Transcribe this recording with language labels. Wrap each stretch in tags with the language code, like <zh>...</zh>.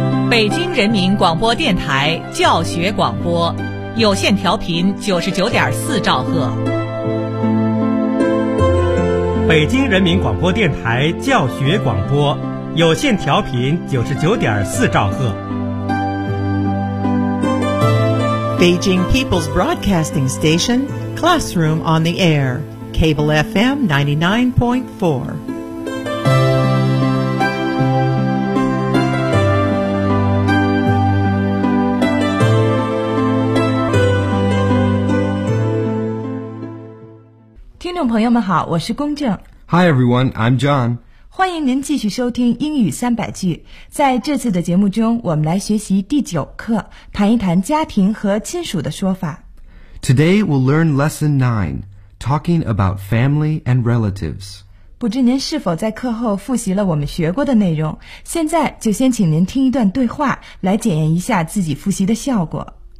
<zh>北京人民广播电台教学广播，有线调频99.4兆赫。北京人民广播电台教学广播，有线调频99.4兆赫。</zh> <en>Beijing People's Broadcasting Station, Classroom on the Air, Cable FM 99.4. Hi everyone, I'm John.</en> <zh>欢迎您继续收听英语三百句。在这次的节目中，我们来学习第九课，谈一谈家庭和亲属的说法。</zh> <en>Today we'll learn lesson 9, talking about family and relatives.</en> <zh>不知您是否在课后复习了我们学过的内容？现在就先请您听一段对话，来检验一下自己复习的效果。</zh>